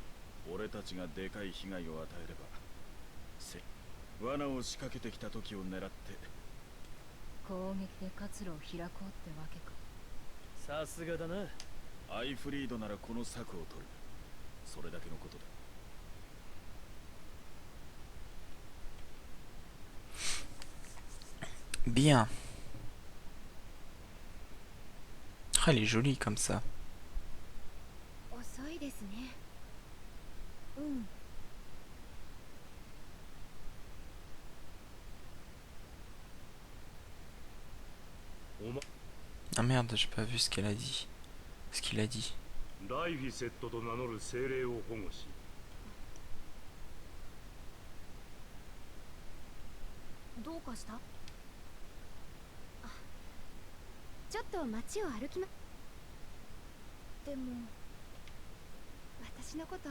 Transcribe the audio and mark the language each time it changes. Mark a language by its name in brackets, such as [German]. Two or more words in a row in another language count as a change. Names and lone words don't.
[Japanese] 俺たちがでかい被害を与えれば、罠を仕掛けてきた時を狙って攻撃で活路を開こうってわけか。さすがだな。アイフリードならこの策を取る。それだけのことだ。 [French] Bien. Ah, elle est jolie comme ça. [Japanese] 遅いですね。うん。 [French] Ah merde, j'ai pas vu ce qu'elle a dit. Ce qu'il a dit. [Japanese] ライフィセットと名乗る精霊を保護し、どうかした？ちょっと街を歩きま。でも私のこと。